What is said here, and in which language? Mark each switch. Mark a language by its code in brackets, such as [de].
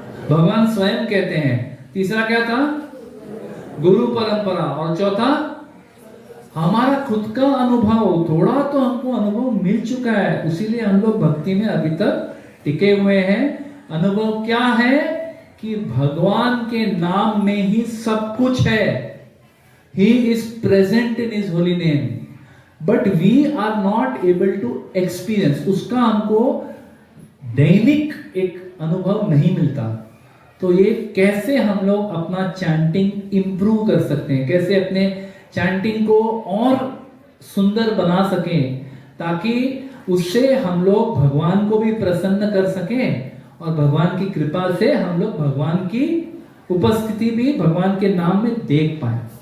[hi] भगवान स्वयं कहते हैं। तीसरा क्या था? गुरु परंपरा। और चौथा हमारा खुद का अनुभव। थोड़ा तो हमको अनुभव मिल चुका है, इसीलिए हम लोग भक्ति में अभी तक टिके हुए हैं। अनुभव क्या है कि भगवान के नाम में ही सब कुछ है। [en] He is present in His holy name, but we are not able to experience. [hi] उसका हमको दैनिक एक अनुभव नहीं मिलता। तो ये कैसे हम लोग अपना चैंटिंग इंप्रूव कर सकते हैं, कैसे अपने चैंटिंग को और सुंदर बना सकें, ताकि उससे हम लोग भगवान को भी प्रसन्न कर सकें और भगवान की कृपा से हम लोग भगवान की उपस्थिति भी भगवान के नाम में देख पाए।